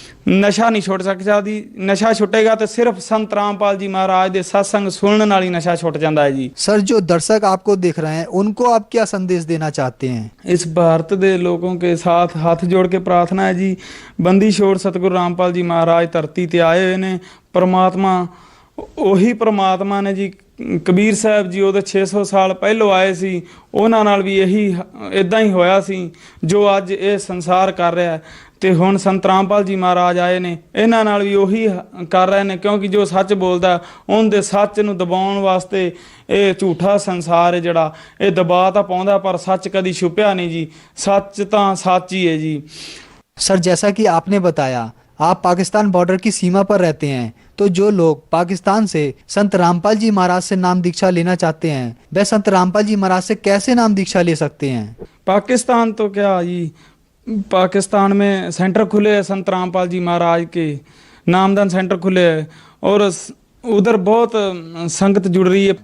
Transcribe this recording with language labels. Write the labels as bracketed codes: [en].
[hi] नशा नहीं छुट सकता जी। नशा छुटेगा तो सिर्फ संत रामपाल जी महाराज के सत्संग सुनने नाल ही नशा छुट जाता है जी। सर, जो दर्शक आपको देख रहे हैं उनको आप क्या संदेश देना चाहते हैं? इस भारत के लोगों के साथ हाथ जोड़ के प्रार्थना है जी, बंदी छोड़ सतगुरु रामपाल जी महाराज धरती ते आए हुए ने। परमात्मा [pa] ਉਹੀ [hi] परमात्मा ने जी। [pa] कबीर साहब जी ਉਹਦੇ 600 ਸਾਲ ਪਹਿਲੋਂ ਆਏ ਸੀ, ਉਹਨਾਂ ਨਾਲ ਵੀ ਇਹੀ ਇਦਾਂ ਹੀ ਹੋਇਆ ਸੀ ਜੋ ਅੱਜ ਇਹ ਸੰਸਾਰ ਕਰ ਰਿਹਾ ਹੈ। ਤੇ ਹੁਣ ਸੰਤ ਰਾਮਪਾਲ ਜੀ ਮਹਾਰਾਜ ਆਏ ਨੇ, ਇਹਨਾਂ ਨਾਲ ਵੀ ਉਹੀ ਕਰ ਰਹੇ ਨੇ, ਕਿਉਂਕਿ ਜੋ ਸੱਚ ਬੋਲਦਾ ਉਹਦੇ ਸੱਚ ਨੂੰ ਦਬਾਉਣ ਵਾਸਤੇ ਇਹ ਝੂਠਾ ਸੰਸਾਰ ਹੈ ਜਿਹੜਾ ਇਹ ਦਬਾ ਤਾਂ ਪਾਉਂਦਾ, ਪਰ ਸੱਚ ਕਦੀ ਛੁਪਿਆ ਨਹੀਂ ਜੀ। ਸੱਚ ਤਾਂ ਸੱਚ ਹੀ ਹੈ ਜੀ। [hi] सर, जैसा कि आपने बताया आप पाकिस्तान बॉर्डर की सीमा पर रहते हैं, तो जो लोग पाकिस्तान से संत रामपाल जी महाराज से नाम दीक्षा लेना चाहते हैं वह संत रामपाल जी महाराज से कैसे नाम दीक्षा ले सकते हैं? पाकिस्तान तो क्या जी, पाकिस्तान में सेंटर खुले हैं संत रामपाल जी महाराज के, नामदान सेंटर खुले हैं और उधर बहुत संगत जुड़ रही है।